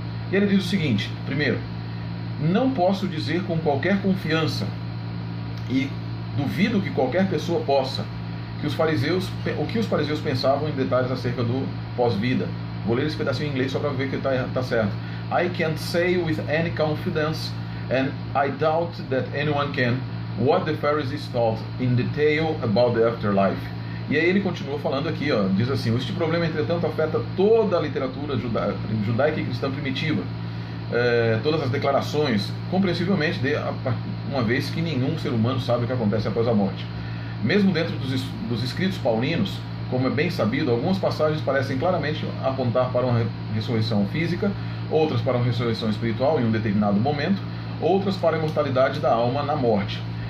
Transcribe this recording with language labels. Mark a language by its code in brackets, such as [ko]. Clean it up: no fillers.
[pt] E ele diz o seguinte: primeiro, não posso dizer com qualquer confiança, e duvido que qualquer pessoa possa, o que os fariseus pensavam em detalhes acerca do pós-vida. Vou ler esse pedacinho em inglês só para ver que tá certo. [en] I can't say with any confidence, and I doubt that anyone can, what the Pharisees thought in detail about the afterlife. [pt] E aí ele continua falando aqui, ó, diz assim: este problema, entretanto, afeta toda a literatura judaica e cristã primitiva. Todas as declarações, compreensivelmente, uma vez que nenhum ser humano sabe o que acontece após a morte. Mesmo dentro dos escritos paulinos, como é bem sabido, algumas passagens parecem claramente apontar para uma ressurreição física, outras para uma ressurreição espiritual em um determinado momento, outras para a imortalidade da alma na morte.